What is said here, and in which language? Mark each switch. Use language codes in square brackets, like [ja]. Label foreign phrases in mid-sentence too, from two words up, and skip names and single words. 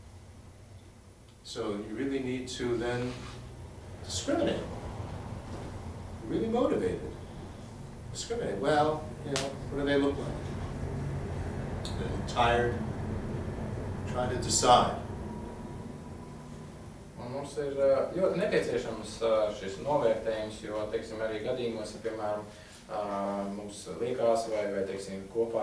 [en] So you really need to then discriminate. really motivated. Discriminate. Well, you know, what do they look like? They're tired, trying to decide. [lv] Un mums ir ļoti nepieciešams šis novērtējums, jo, teiksim, arī gadījumos, ja, piemēram, mums liekas, vai teiksim, kopā,